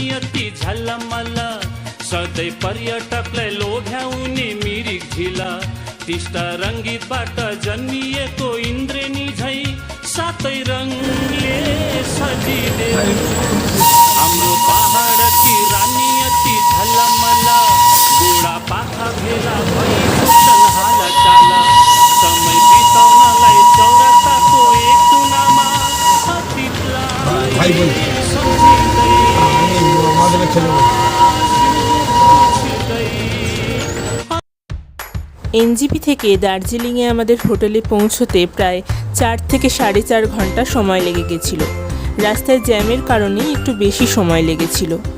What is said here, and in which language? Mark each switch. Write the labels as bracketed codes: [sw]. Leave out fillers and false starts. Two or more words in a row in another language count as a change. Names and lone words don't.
[ne] अति झलमल सधैँ पर्यटकलाई लोभ्याउने मिरिक झिल टिस्टा रङ्गीतबाट जन्मिएको इन्द्रेणी झै सातै रङले सजिदेऊ हाम्रो पहाडकी रानी अति झलमल बुढा पाखा भेला भई छुट्छन् हालचाल समय बिताउनलाई चौरस्ताको एक कुनामा अतीतलाई सम्झिँदै [bn] এনজিপি থেকে দার্জিলিংয়ে আমাদের হোটেলে পৌঁছতে প্রায় 4 থেকে 4.5 ঘন্টা সময় লেগে গেছিল। রাস্তায় জ্যামের কারণে একটু বেশি সময় লেগেছিল।